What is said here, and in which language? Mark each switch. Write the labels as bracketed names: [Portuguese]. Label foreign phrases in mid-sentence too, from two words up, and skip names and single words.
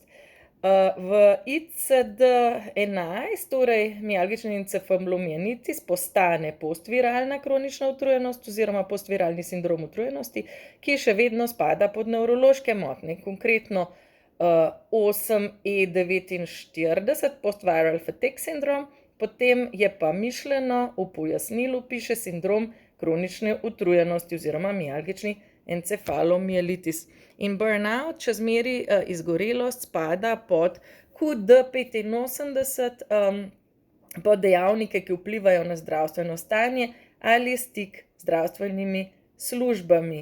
[Slovenian] V ICD-11, torej mialgični encefalomielitis, postane postviralna kronična utrujenost oziroma postviralni sindrom utrujenosti, ki še vedno spada pod nevrološke motnje, konkretno 8E49, [English] post-viral fatigue syndrome, [Slovenian] potem je pa mišljeno, v pojasnilu piše sindrom kronične utrujenosti oziroma mialgični encefalomielitis. In burnout, če zmeri, izgorelost, spada pod QD85, pod dejavnike, ki vplivajo na zdravstveno stanje ali stik z zdravstvenimi službami.